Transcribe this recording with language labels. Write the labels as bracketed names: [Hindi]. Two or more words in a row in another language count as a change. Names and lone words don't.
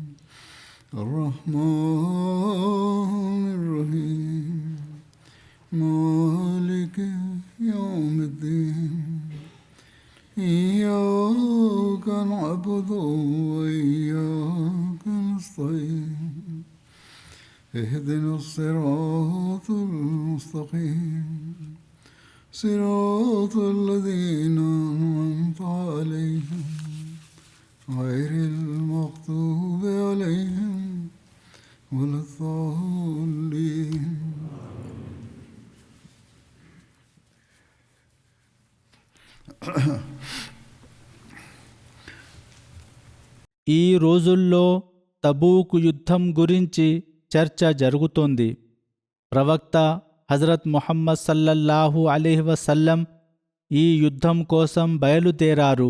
[Arabic] الرحمن الرحيم مالك يوم الدين إياك نعبد وإياك نستعين اهدنا الصراط المستقيم صراط الذين أنعمت عليهم غير المغضوب عليهم ولا الضالين. [Telugu] ఈ రోజుల్లో తబూకు యుద్ధం గురించి చర్చ జరుగుతోంది. ప్రవక్త హజరత్ ముహమ్మద్ [Arabic] صلى الله عليه وسلم [Telugu] ఈ యుద్ధం కోసం బయలుదేరారు.